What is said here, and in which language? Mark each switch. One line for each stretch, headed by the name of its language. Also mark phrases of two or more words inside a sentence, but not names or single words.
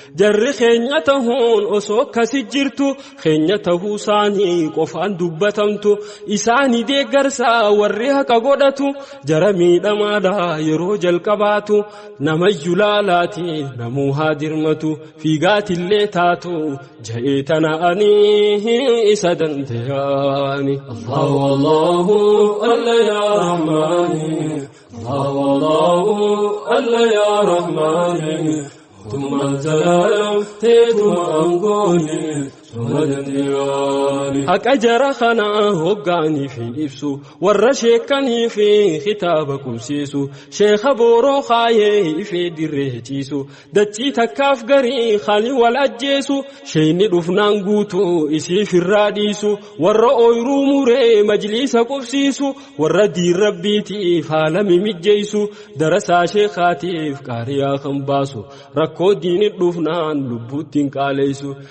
Oromo: Jarri keenya tahuun osoo akkasi jirtu, keenya tahuu isaanii qofaan dubbatamtu, isaanii deeggarsa warri haqa godhatu, jara miidhamaadha yeroo jalqabaatu. Namayyuu laalaati namuu haa dirmatu, fiigaatillee taatu ja'ee tana'anii isa dandayaani.
Arabic: الله، الله، الله يا رحمن. الله، الله، الله يا رحمن.
Oromo: Mootummaan zalaalam teetuma aangooni suma dandayaani. Haqa jara kana hoggaanii fi ibsu, warra sheekanii fi kitaaba qubsiisu, sheekha booroo kaayee ifee dirree ciisu, dachii takkaaf garii khali wal ajjeesu, sheeyni dhufnaan guutuu isiif irraa dhiisu, warra ooyiruu muree majliisa qubsiisu, warra diin Rabbiitiif haala mimijjeessu, darasaa sheekaatiif qaariyaa kan baasu, rakkoo diini dhufnaan lubbuuttiin qaaleessu.